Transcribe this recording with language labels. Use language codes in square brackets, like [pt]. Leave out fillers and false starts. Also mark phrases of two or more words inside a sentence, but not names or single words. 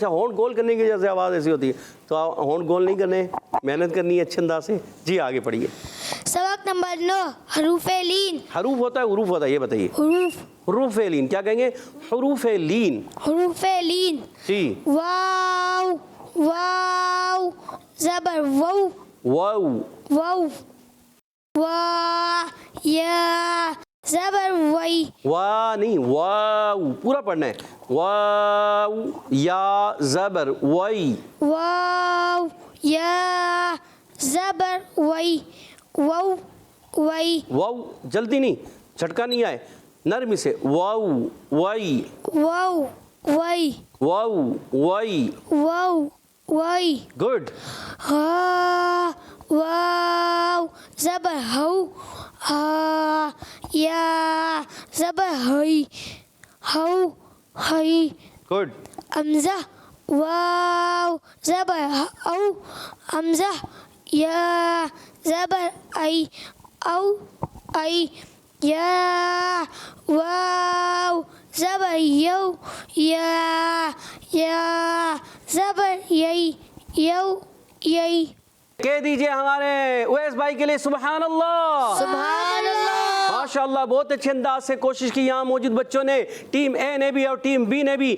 [ur] اچھا ہونٹ گول کرنے کی وجہ سے آواز ایسی ہوتی ہے تو ہونٹ گول نہیں کرنے، محنت کرنی ہے اچھے انداز سے. جی آگے پڑھیے. سبق نمبر 9 حروف لین. حروف ہوتا ہے حروف ہوتا ہے، یہ بتائیے. حروف لین کیا کہیں گے؟ حروف لین. حروف لین. جی. واو واو زبر وو واو. وو وا یا زبر وئی. وا نہیں، واو پورا پڑھنا ہے. واو یا زبر وئی. واو یا زبر وئی. وو وئی. واو جلدی نہیں، جھٹکا نہیں آئے، نرمی سے. واو وئی. وو وئی. واو وئی. وو وئی. گڈ. ہا واو زبر ہو. ہا یا زبر ہئی. ہو ہئی. گڈ. حمزہ واو زبر او. حمزہ یا زبر ای. او ای. یا واو زبر یو. یا زبر یئی. یو یئی. کہہ دیجئے ہمارے اویس بھائی کے لیے [ar] سبحان اللہ. سبحان اللہ. [ur] ماشاءاللہ بہت اچھے انداز سے کوشش کی یہاں موجود بچوں نے. ٹیم اے نے بھی اور ٹیم بی نے بھی.